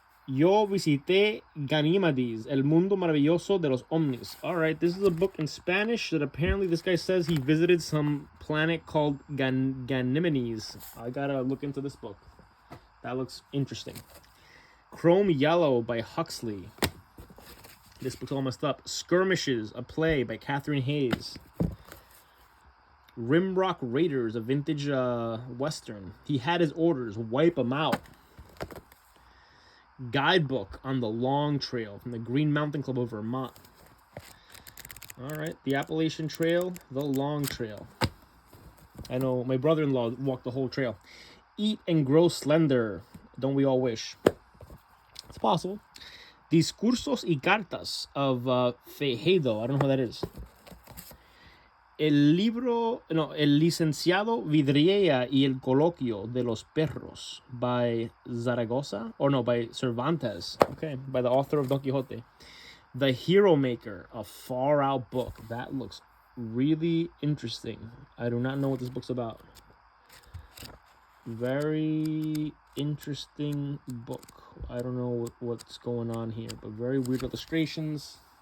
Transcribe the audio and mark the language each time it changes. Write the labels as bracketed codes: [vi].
[es] Yo visité Ganímedes, el mundo maravilloso de los ovnis. [en] All right, this is a book in Spanish that apparently this guy says he visited some planet called Ganímedes. I gotta look into this book. That looks interesting. Chrome Yellow by Huxley. This book's all messed up. Skirmishes, a play by Catherine Hayes. Rimrock Raiders, a vintage Western. He had his orders, wipe them out. Guidebook on the Long Trail from the Green Mountain Club of Vermont. All right, the Appalachian Trail, the Long Trail. I know my brother-in-law walked the whole trail. Eat and Grow Slender. Don't we all wish? It's possible. Discursos y Cartas of Fejado. I don't know who that is. [es] El licenciado Vidriera y el coloquio de los perros by Zaragoza, by Cervantes. [en] Okay, by the author of Don Quixote. The Hero Maker, a far-out book. That looks really interesting. I do not know what this book's about. Very interesting book. I don't know what's going on here, but very weird illustrations.